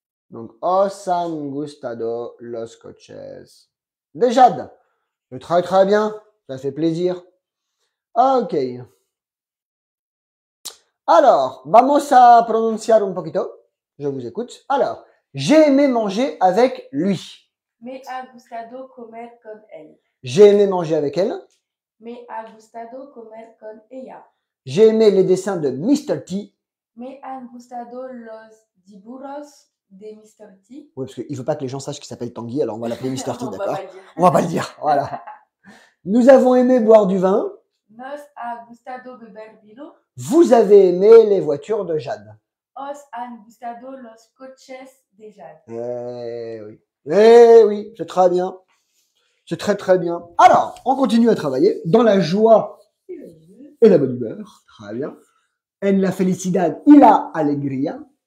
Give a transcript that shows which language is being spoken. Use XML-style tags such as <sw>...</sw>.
<fr>Donc,</fr> <es>os han gustado los coches de Jade.</es> <fr>Je travaille très bien. Ça fait plaisir. Ok.</fr> <es>Alors, vamos a pronunciar un poquito.</es> <fr>Je vous écoute. Alors, j'ai aimé manger avec lui.</fr> <es>Me ha gustado comer con él.</es> <fr>J'ai aimé manger avec elle.</fr> <es>Me ha gustado comer con ella.</es> <fr>J'ai aimé les dessins de Mr. T.</fr> <es>Me han gustado los dibujos de Mr. T.</es> <fr>Oui, parce qu'il ne faut pas que les gens sachent qu'il s'appelle Tanguy, alors on va l'appeler Mr. T, On va d'accord? pas le dire. On va pas le dire, voilà. Nous avons aimé boire du vin.</fr> <es>Nos ha gustado beber vino.</es> <fr>Vous avez aimé les voitures de Jade.</fr> <es>Os han gustado los coches de Jade.</es> <fr>Eh oui, c'est très bien. C'est très très bien. Alors, on continue à travailler dans la joie et la bonne humeur. Très bien.</fr> <es>En la felicidad y la alegría.</es>